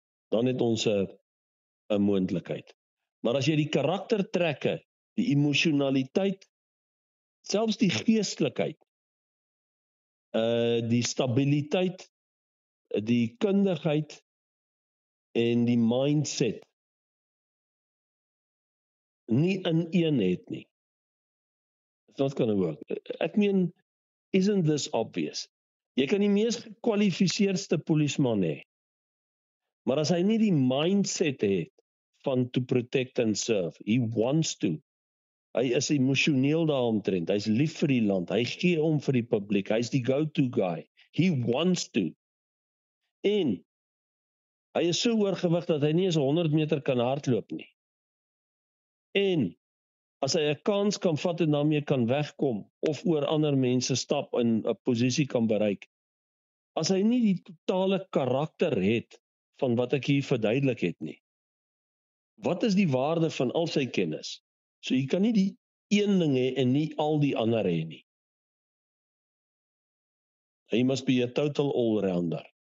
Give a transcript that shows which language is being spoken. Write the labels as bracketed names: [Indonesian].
[Afrikaans] Dan het ons 'n moontlikheid. Maar as jy die karaktertrekke, die emosionaliteit, selfs die geestelikheid, die stabiliteit, die kundigheid en die mindset nie in een het nie. [English] It's not gonna work. [Afrikaans] Ek meen, [English] isn't this obvious? [Afrikaans] Jy kan die mees gekwalifiseerdste polisman hê, maar as hy nie die mindset het van [English] to protect and serve, he wants to. [Afrikaans] Hy is emosioneel daaromtrent, hy's lief vir die land, hy gee om vir die publiek, hy's die go-to guy, [English] he wants to. [Afrikaans] En hy is so oorgewig dat hy nie eens 100 meter kan hardloop nie. En as hy 'n kans kan vat en daarmee kan wegkom, of oor ander mense stap en 'n posisie kan bereik, as hy nie die totale karakter het van wat ek hier verduidelik het nie, wat is die waarde van al sy kennis? So jy kan nie die een ding hê en nie al die ander hê nie. [English] He must be a total all-rounder.